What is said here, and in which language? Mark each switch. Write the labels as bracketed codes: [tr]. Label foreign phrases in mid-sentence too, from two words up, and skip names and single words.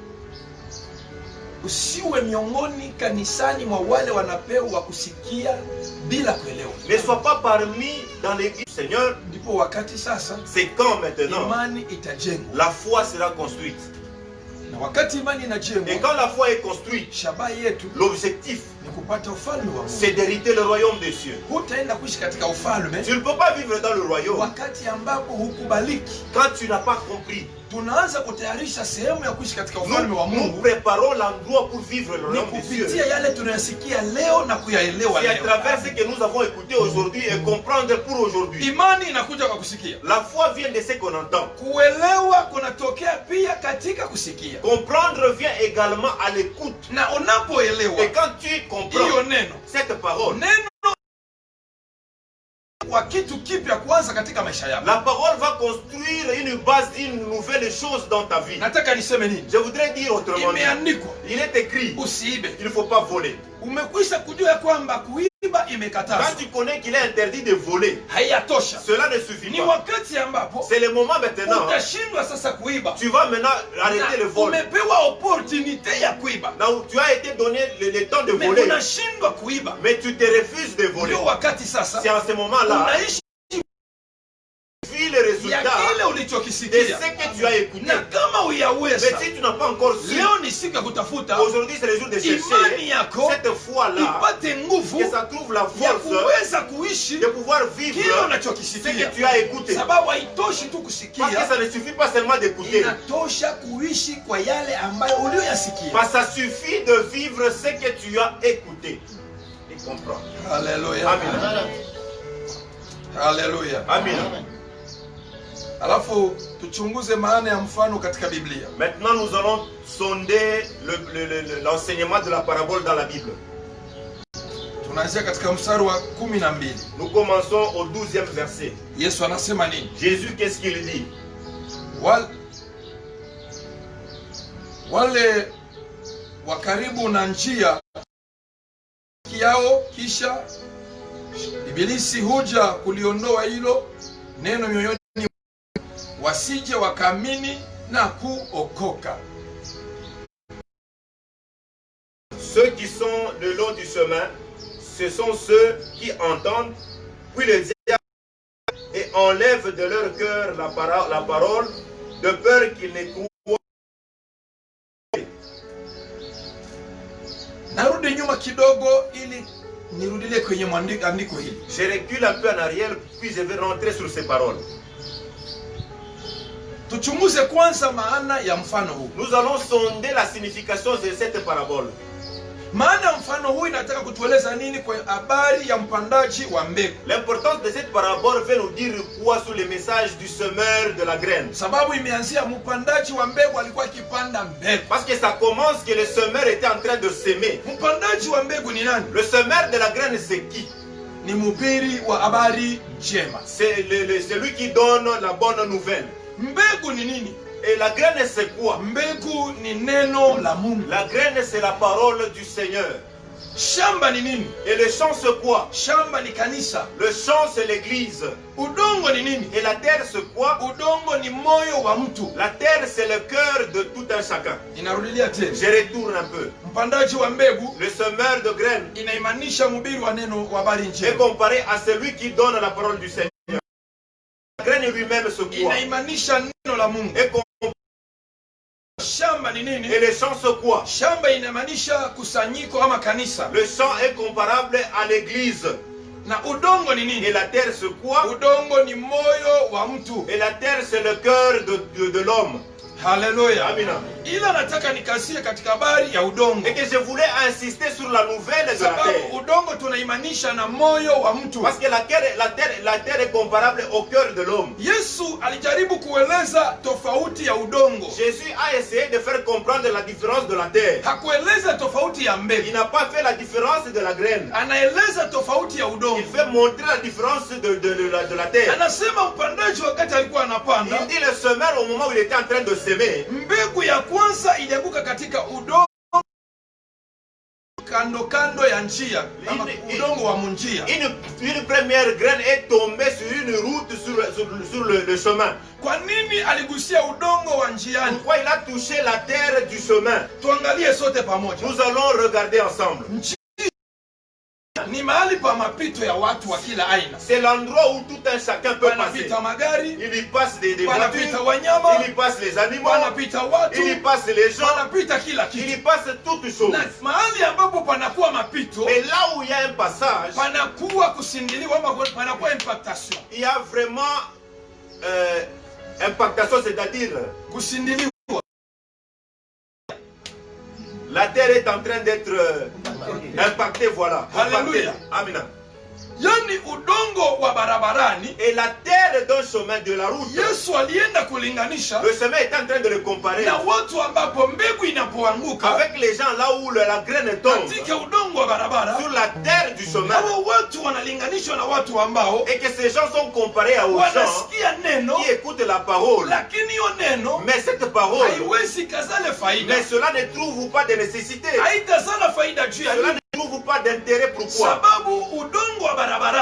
[sw] Usiwe miongoni kanisani mwa wale wanapewa kusikia bila kuelewa. [fr] Ne sois pas parmi dans l'église. Seigneur, [sw] Ndipo wakati sasa [fr] c'est quand maintenant [sw] imani itajengwa, [fr] la foi sera construite. [sw] na wakati imani [fr] Et [sw] inajengwa, [fr] quand la foi est construite, [sw] shabaha yetu [fr] l'objectif, [sw] ni kupata ufalme wa Mungu. [fr] c'est d'hériter le royaume des cieux. [sw] Hutaenda kuishi katika ufalme [fr] Tu ne peux pas vivre dans le royaume [sw] wakati ambapo hukubaliki. [fr] quand tu n'as pas compris. [sw] Tunaanza kutayarisha sehemu ya kuishi katika [fr] Nous, [sw] ufalme wa [fr] nous [sw] Mungu [fr] préparons l'endroit pour vivre le [sw] ni [fr] royaume des cieux. [sw] kupitia yale tunayasikia leo na kuyaelewa [fr] C'est à [sw] leo. [fr] travers ce que nous avons écouté aujourd'hui et comprendre pour aujourd'hui. [sw] Imani inakuja kwa kusikia. [fr] La foi vient de ce qu'on entend. [sw] Kuelewa kunatokea pia katika kusikia. [fr] Comprendre vient également à l'écoute. [sw] Na unapoelewa [fr] Et quand tu [sw] hiyo [fr] comprends [sw] neno, [fr] cette parole, [sw] neno wa kitu kipya kwanza katika maisha yako. [fr] la parole va construire une base, une nouvelle chose dans ta vie. [sw] Nataka niseme nini? [fr] Je voudrais dire autrement dit, [sw] Imeandikwa [fr] il est écrit, [sw] usiibe. [fr] il ne faut pas voler. [sw] Umekwisha kujua ya kwamba kuiba [fr] Quand [sw] imekatazwa, [fr] tu connais qu'il est interdit de voler, [sw] hayatosha. [fr] cela ne suffit [sw] Ni [fr] pas. [sw] wakati ambapo [fr] C'est le moment maintenant, [sw] utashindwa sasa kuiba. [fr] tu vas maintenant arrêter le [sw] Na [fr] vol. [sw] umepewa opportunité ya kuiba, [fr] Là où tu as été donné le temps de mais voler, [sw] unashindwa kuiba. [fr] mais tu te refuses de voler. [sw] Ndio wakati sasa [fr] C'est en ce moment-là, [sw] unaishi [fr] vu le [sw] ya [fr] résultat [sw] kile [fr] de [sw] ulichokisikia. [fr] ce que tu as écouté. [sw] Na kama uyaweza, [fr] Mais si tu n'as pas encore su, [sw] leo ni siku ya kutafuta [fr] aujourd'hui c'est le jour de [sw] imani [fr] chercher [sw] yako [fr] cette foi-là, [sw] ipate nguvu [fr] que ça trouve la [sw] ya [fr] force [sw] kuweza kuishi [fr] de pouvoir [sw] kile [fr] vivre ce [sw] unachokisikia, [fr] que tu as écouté. [sw] sababu haitoshi tu [fr] Parce que [sw] kusikia, [fr] ça ne suffit pas seulement d'écouter. [sw] inatosha kuishi kwa yale ambayo uliyoyasikia. [fr] Parce que ça suffit de vivre ce que tu as écouté. Et comprends. [sw] Haleluya, [fr] Amen. [sw] haleluya, [fr] Amen. [sw] Alafu tuchunguze maana ya mfano katika Biblia. [fr] Maintenant, nous allons sonder l'enseignement de la parabole dans la Bible. [sw] Tunaanzia katika mstari wa 12. [fr] Nous commençons au 12e verset. [sw] Yesu anasema nini? [fr] Jésus, qu'est-ce qu'il dit? [sw] Wale wa karibu na njia yao, kisha Ibilisi huja kuliondoa hilo neno mioyoni, wasije wakaamini na kuokoka. [fr] Ceux qui sont le long du chemin, ce sont ceux qui entendent, puis le diable et enlèvent de leur cœur la parole, de peur qu'ils ne croient. [sw] Narudi nyuma kidogo ili nirudile kwenye andiko hili. [fr] Je recule un peu en arrière, puis je vais rentrer sur ces paroles. [sw] Tuchunguze kwanza maana ya mfano huu. [fr] Nous allons sonder la signification de cette parabole. [sw] Maana mfano huu inataka kutueleza nini kwa habari ya mpandaji wa mbegu? [fr] L'importance de cette parabole veut nous dire quoi sur le message du semeur de la graine. [sw] Sababu imeanzia mpandaji wa mbegu alikuwa akipanda mbegu. [fr] Parce que ça commence que le semeur était en train de s'aimer. [sw] Mpandaji wa mbegu ni nani? [fr] Le semeur de la graine, c'est qui? [sw] Ni mhubiri wa habari njema. [fr] C'est celui qui donne la bonne nouvelle. [sw] Mbegu ni nini? [fr] Et la graine, c'est quoi? [sw] Mbegu ni neno la Mungu. [fr] La graine, c'est la parole du Seigneur. [sw] Shamba ni nini? [fr] Et le champ, c'est quoi? [sw] Shamba ni kanisa. [fr] Le champ, c'est l'église. [sw] Udongo ni nini? [fr] Et la terre, c'est quoi? [sw] Udongo ni moyo wa mtu. [fr] La terre, c'est le cœur de tout un chacun. [sw] Inarudilia tena. [fr] Je retourne un peu. [sw] Mpandaji wa mbegu, [fr] le semeur de graines, [sw] inaimanisha mhubiri wa neno wa habari njema. [fr] est comparé à celui qui donne la parole du Seigneur. La graine lui-même, c'est quoi? [sw] Inaimanisha neno la Mungu. Shamba ni nini? [fr] Et le champ, c'est quoi? [sw] Shamba inamaanisha kusanyiko ama kanisa. [fr] Le champ est comparable à l'église. [sw] Na udongo ni nini? [fr] Et la terre, c'est quoi? [sw] Udongo ni moyo wa mtu. [fr] Et la terre, c'est le cœur de l'homme. [sw] Haleluya. Amina. Ila nataka nikasie katika habari ya udongo. [fr] Et que je voulais insister sur la nouvelle de la terre. [sw] Udongo tunaimanisha na moyo wa mtu. [fr] Parce que la terre est comparable au cœur de l'homme. [sw] Yesu alijaribu kueleza tofauti ya udongo. [fr] Jésus a essayé de faire comprendre la différence de la terre. [sw] Hakueleza tofauti ya mbegu. [fr] Il n'a pas fait la différence de la graine. [sw] Anaeleza tofauti ya udongo. [fr] Il fait montrer la différence de la terre. [sw] Anasema mpandaji wakati alikuwa anapanda. [fr] Il dit le semeur au moment où il était en train de s'aimer. [sw] Mbegu ya kwanza ilianguka katika udongo kando ya njia, kama udongo wa munjia. [fr] Une première graine est tombée sur une route sur le chemin. [sw] Kwa nini aligusia udongo wa njiani? [fr] Pourquoi il a touché la terre du chemin? [sw] Tuangalie sote pamoja. [fr] Nous allons regarder ensemble. [sw] Ni mahali pa mapito ya watu wa kila aina. [fr] C'est l'endroit où tout un chacun peut passer. [sw] Magari, [fr] il y passe des voitures, [sw] wanyama, [fr] il y passe les animaux, [sw] watu, [fr] il y passe les gens, [sw] kila kitu. [fr] il y passe toutes choses. [sw] Mahali ambapo panakuwa mapito, [fr] mais là où il y a un passage, [sw] panakuwa kusindiliwa ama panakuwa impactation. [fr] Il y a vraiment impactation, c'est-à-dire [sw] kusindiliwa. [fr] La terre est en train d'être impactée, voilà. Alléluia. [sw] Amina. Yani udongo wa barabarani, [fr] et la terre d'un chemin de la route. [sw] Yesu alienda kulinganisha. [fr] Le chemin est en train de le comparer. [sw] Na watu ambapo mbegu inapoanguka. [fr] Avec les gens là où la graine tombe. [sw] Katika udongo wa barabara. [fr] Sur la terre du chemin. [sw] Hao watu wanalinganishwa na watu ambao. [fr] Et que ces gens sont comparés aux gens qui écoutent la parole. [sw] Lakini yo neno. [fr] Mais cette parole. [sw] Haiwezi kazale faida. [fr] Mais cela ne trouve pas de nécessité. [sw] Haitazala faida juu ya [fr] cela ne trouve pas d'intérêt. Pourquoi? [sw] Sababu udongo wa barabarani.